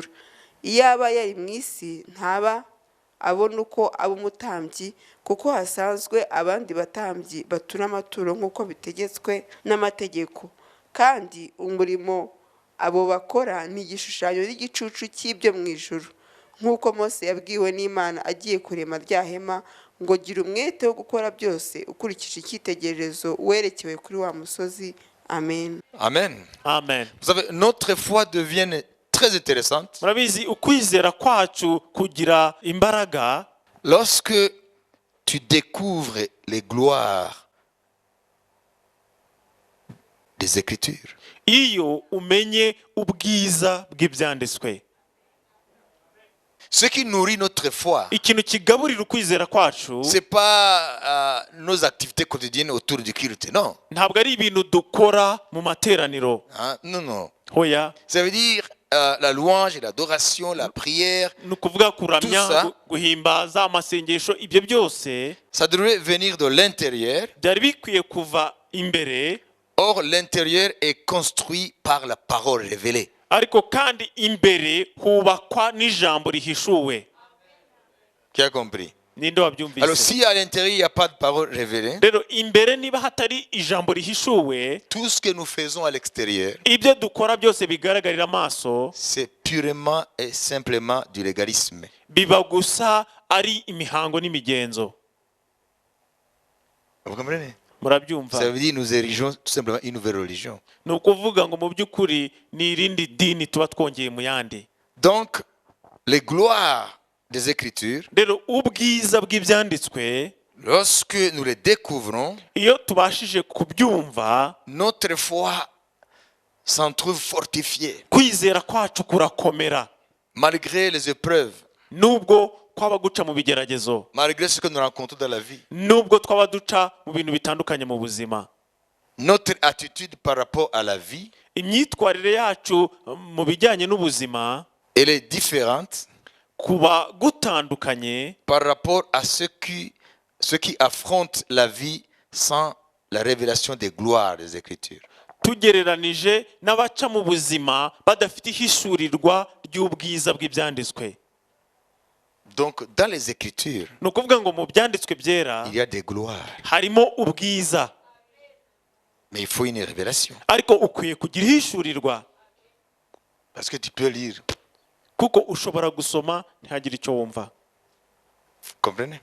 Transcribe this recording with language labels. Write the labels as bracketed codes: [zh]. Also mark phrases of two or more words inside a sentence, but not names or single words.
[rw] Iyo aba yari mu isi ntaba abona uko aba umutambyi, kuko hasanzwe abandi batambyi batura amaturo nk'uko bitegetswe n'amategeko. Kandi umurimo abo bakora ni igishushanyo n'igicucu cy'ibyo mu ijuru, nk'uko Mose yabwiwe n'Imana agiye kurema rya hema ngo gira umwete wo gukora byose ukurikije icyitegererezo werekewe kuri wa musozi. Amen. Amen. Amen. [fr] Vous savez, notre foi devient très intéressante [rw] Murabizi ukwizera kwacu kugira imbaraga [fr] lorsque tu découvres les gloires des Écritures. [rw] iyo umenye ubwiza bw'ibyanditswe. [fr] Ce qui nourrit notre foi, [rw] Ikintu kigaburira ukwizera kwacu [fr] c'est pas nos activités quotidiennes autour du culte, non. [rw] ntabwo ari ibintu dukora mu materaniro, [fr] Hein? Non. [rw] hoya. [fr] Ça veut dire la louange et l'adoration, la prière, [rw] Ni ukuvuga kuramya, [fr] Tout ça. [rw] guhimbaza, amasengesho, ibyo byose [fr] ça devrait venir de l'intérieur. [rw] byari bikwiye kuva imbere, [fr] Or, l'intérieur est construit par la parole révélée. [rw] ariko kandi imbere hubakwa n'ijambo rihishuwe. [fr] Qui a compris? [rw] Ninde [fr] Alors, [rw] wabyumvise? [fr] si à l'intérieur, il n'y a pas de parole révélée, [rw] Rero imbere niba hatari ijambo rihishuwe, [fr] tout ce que nous faisons à l'extérieur, [rw] ibyo dukora byose bigaragarira amaso [fr] c'est purement et simplement du légalisme. [rw] biba gusa ari imihango n'imigenzo. [fr] Vous comprenez? [rw] Murabyumva? [fr] Ça veut dire que nous érigeons tout simplement une nouvelle religion. [rw] Ni ukuvuga ngo mu by'ukuri ni irindi dini tuba twongeye mu yandi. [fr] Donc, les gloires des Écritures, [rw] Rero ubwiza bw'ibyanditswe [fr] lorsque nous les découvrons, [rw] iyo tubashije kubyumva, [fr] notre foi s'en trouve fortifiée, [rw] kwizera kwacu kurakomera, [fr] malgré les épreuves, [rw] nubwo twaba guca mu bigeragezo, [fr] malgré ce que nous rencontrons dans la vie. [rw] nubwo twaba duca mu bintu bitandukanye mu buzima. [fr] Notre attitude par rapport à la vie, [rw] Imyitwarire yacu mu bijyanye n'ubuzima [fr] elle est différente [rw] kuba gutandukanye [fr] par rapport à ceux qui affrontent la vie sans la révélation des gloires des Écritures. [rw] tugereranije n'abaca mu buzima badafite ihishurirwa ry'ubwiza bw'ibyanditswe. [fr] Donc, dans les Écritures, [rw] Ni ukuvuga ngo mu byanditswe byera [fr] il y a des gloires, [rw] harimo ubwiza, [fr] mais il faut une révélation. [rw] ariko ukwiye kugira ihishurirwa, [fr] Parce que tu peux lire, [rw] kuko ushobora gusoma ntihagire icyo wumva. [fr] vous comprenez?